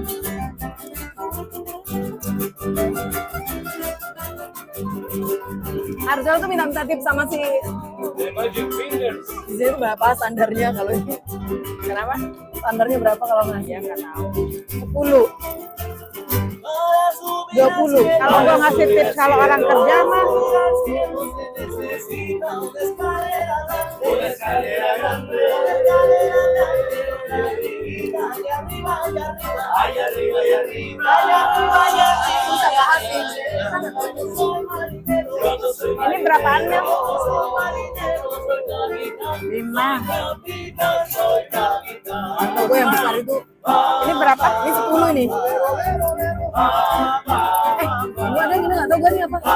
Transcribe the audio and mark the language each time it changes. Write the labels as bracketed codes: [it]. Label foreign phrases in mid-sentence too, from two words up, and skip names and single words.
[id] Arcel tuh minta tips sama si [en] The Magic Fingers. [id] Zia itu berapa standarnya kalau ini? Kenapa? Standarnya berapa kalau ngasih? Ya nggak tahu. 10, 20. Kalau gua ngasih tips kalau orang kerja mah [es] Una escalera grande, allá arriba y arriba, [id] Susah banget sih. ini berapaannya? 5. Kalau gue yang besar itu, Ini berapa? ini 10 ini. Gue ada gini nggak tahu gue ini apa.